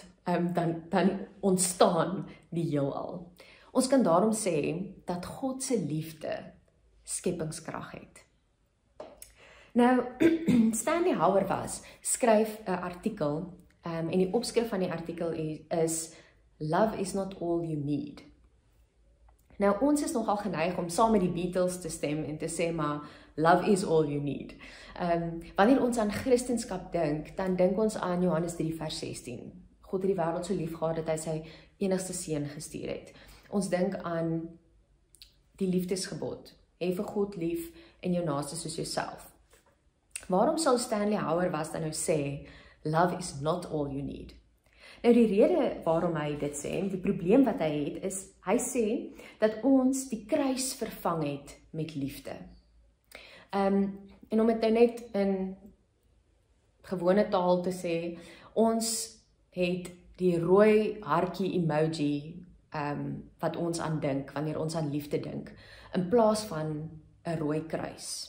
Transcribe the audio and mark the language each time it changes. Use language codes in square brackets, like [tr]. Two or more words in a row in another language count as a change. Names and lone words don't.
[af] Dan ontstaan die heelal. Ons kan daarom sê, dat God se liefde skepingskrag het. Nou, Stanley Hauerwas skryf 'n artikel, en die opskrif van die artikel is Love is not all you need. Nou, ons is nogal geneig om saam met die Beatles te stem en te sê, maar [en] love is all you need. [af] Wanneer ons aan Christendom dink, dan dink ons aan Johannes 3 vers 16. God het die wêreld so lief gehad dat hy sy enigste seun gestuur het. Ons dink aan die liefdesgebod. Hê vir God lief en jou naaste soos jouself. Waarom sal Stanley Hauerwas dan nou sê, [en] love is not all you need? [af] Nou die rede waarom hy dit sê, die probleem wat hy het, is, hy sê, dat ons die kruis vervang het met liefde. En om het nou net in gewone taal te sê, ons het die rooi hartjie emoji, wat ons aan dink, wanneer ons aan liefde dink, in plaas van 'n rooi kruis.